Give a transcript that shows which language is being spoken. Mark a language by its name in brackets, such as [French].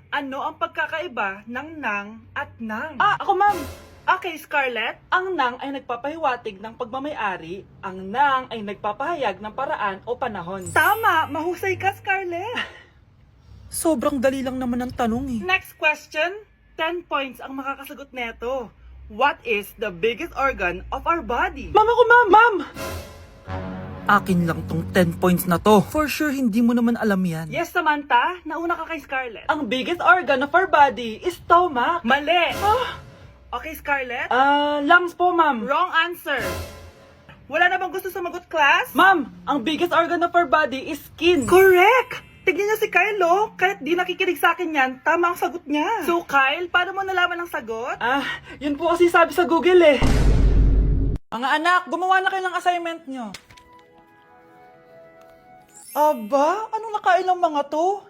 [Filipino] Ano ang pagkakaiba ng nang at nang? Ako, ma'am. Okay, Scarlett. Ang nang ay nagpapahiwatig ng pagmamayari. Ang nang ay nagpapahayag ng paraan o panahon. Tama! Mahusay ka, Scarlett. Sobrang dali lang naman ang tanong eh. [English] Next question. 10 points [Filipino] ang makakasagot neto. [English] What is the biggest organ of our body? [Filipino] Mama ko, ma'am! Akin lang tong 10 points na to. [English] For sure, [Filipino] hindi mo naman alam yan. Yes, Samantha. Nauna ka kay Scarlett. [English] Ang biggest organ of our body is stomach. [Filipino] Mali! Okay, Scarlett? Lungs po, ma'am. [English] Wrong answer. [Filipino] Wala na bang gusto sumagot, class? [English] Ma'am, ang biggest organ of our body is skin. [Filipino] Correct! Tignan niyo si Kyle, oh. Kahit di nakikinig sa akin yan, tama ang sagot niya. So, Kyle, paano mo nalaman ang sagot? Yun po kasi sabi sa Google eh. Mga anak, gumawa na kayo ng assignment nyo. Aba, anong nakain ng mga to?